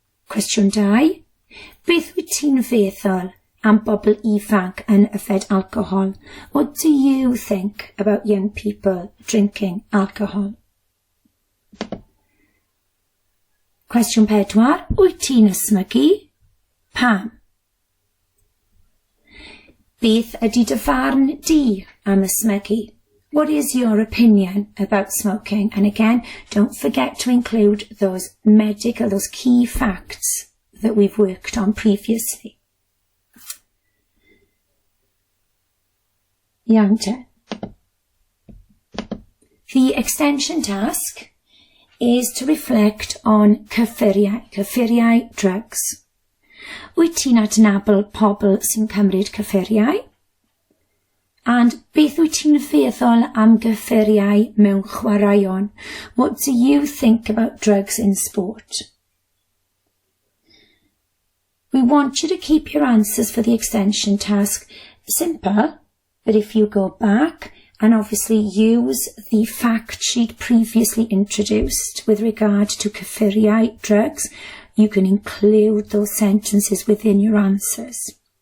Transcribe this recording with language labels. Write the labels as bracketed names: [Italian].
[Welsh] Cwestiwn 2, beth wyt ti'n feddwl am bobl ifanc yn yfed alcohol? [English] What do you think about young people drinking alcohol? [Welsh] Cwestiwn 4, wyt ti'n ysmygu? Pam? Beth ydy dy farn di am ysmygu? [English] What is your opinion about smoking? And again, don't forget to include those key facts that we've worked on previously. [Welsh] Iawn te. [English] The extension task is to reflect on cyffuriau drugs. [Welsh] Wyt ti'n adnabod pobl sy'n cymryd cyffuriau? And beth wyt ti'n feddwl am gyffuriau mewn chwaraeon? [English] What do you think about drugs in sport? We want you to keep your answers for the extension task simple, but if you go back and obviously use the fact sheet previously introduced with regard to cyffuriau drugs, you can include those sentences within your answers.